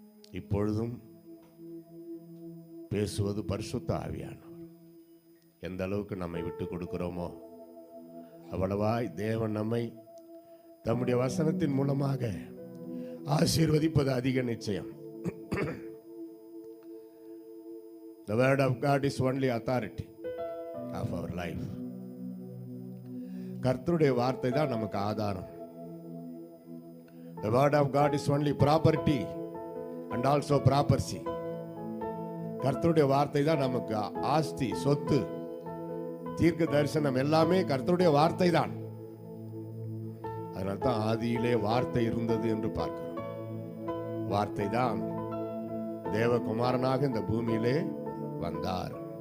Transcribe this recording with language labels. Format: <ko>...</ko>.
<ta>இப்பொழுதும் பேசுவது பரிசுத்த ஆவியானவர். எந்த அளவுக்கு நம்மை விட்டு கொடுக்கிறோமோ அவ்வளவாய் தேவன் நம்மை தம்முடைய வசனத்தின் மூலமாக ஆசீர்வதிப்பது அதிக நிச்சயம்.</ta> <en>The word of God is only authority of our life.</en> <ta>கர்த்தருடைய வார்த்தை தான் நமக்கு ஆதாரம்.</ta> <en>The word of God is only property and also property.</en> <ta>கர்த்தருடைய வார்த்தை தான் நமக்கு ஆஸ்தி, சொத்து, தீர்க்க தரிசனம் எல்லாமே கர்த்தருடைய வார்த்தை தான். அதனால தான் ஆதியிலே வார்த்தை இருந்தது என்று பார்க்கிறோம். வார்த்தை தான் தேவகுமாரனாக இந்த பூமியிலே வந்தார்.</ta>